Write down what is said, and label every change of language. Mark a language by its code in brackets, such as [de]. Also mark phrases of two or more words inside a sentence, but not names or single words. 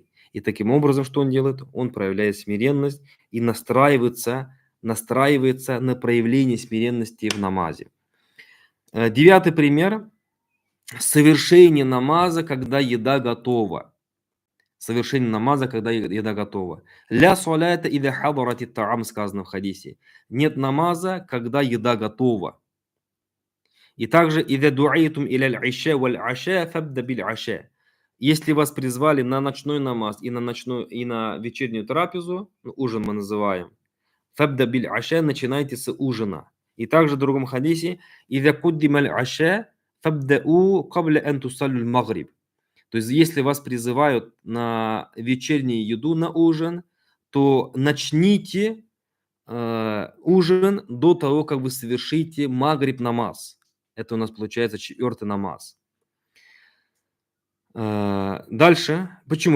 [ru] И таким образом, что он делает? Он проявляет смиренность и настраивается на проявление смиренности в намазе. 9 пример. Совершение намаза, когда еда готова. Совершение намаза, когда еда готова. [ar] لا صلاة إذا حضرت الطعام, [ru] сказано в хадисе. Нет намаза, когда еда готова. И также [ar] إذا دعيتم إلى العشاء والعشاء فابدأ بالعشاء. [ru] Если вас призвали на ночной намаз и на вечернюю трапезу, ужин мы называем, [ar] فابدأ بالعشاء, [ru] начинайте с ужина. И также в другом хадисе [ar] إذا قدم العشاء فابدأوا قبل أن تصلوا المغرب. [ru] То есть, если вас призывают на вечернюю еду, на ужин, то начните ужин до того, как вы совершите магриб намаз. Это у нас получается 4-й намаз. Дальше. Почему?